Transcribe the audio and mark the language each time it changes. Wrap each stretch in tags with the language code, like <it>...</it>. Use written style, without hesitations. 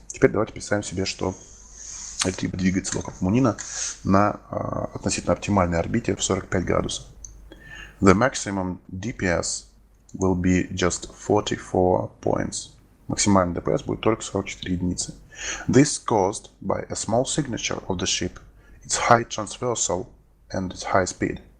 <ru>Теперь давайте представим себе, что ретриба двигается вокруг Мунина на относительно оптимальной орбите в 45 градусов.</ru> <en>The maximum DPS will be just 44 points.</en> <ru>Максимальный ДПС будет только 44 единицы.</ru> <en>This caused by a small signature of the ship, its high transversal and its high speed.</en>